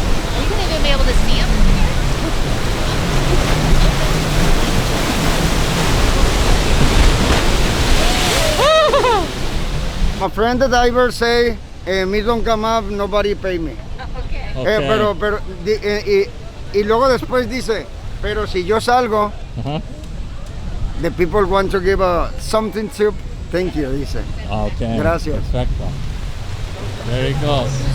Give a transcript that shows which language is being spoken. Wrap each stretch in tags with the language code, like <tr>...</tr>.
<en>Are you going to even be able to see him? My friend the diver say, me don't come up, nobody pay me. Okay. Okay.</en> <es>Y luego después dice, pero si yo salgo, Uh-huh.</es> <en>the people want to give something to, thank you,</en> <es>dice.</es> <en>Okay.</en> <es>Gracias. Perfecto.</es> <en>There he goes.</en>